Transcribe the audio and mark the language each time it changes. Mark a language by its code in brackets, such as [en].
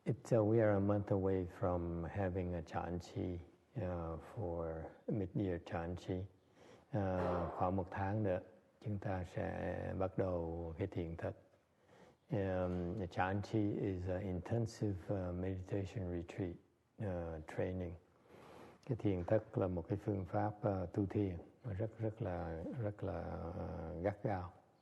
[en] We are a month away from having a Chanchi for mid-year Chanchi. [vi] Khoảng một tháng nữa, chúng ta sẽ bắt đầu cái thiền thất. [en] The Chanchi is an intensive meditation retreat training. [vi] Cái thiền thất là một cái phương pháp tu thiền rất là gắt gao.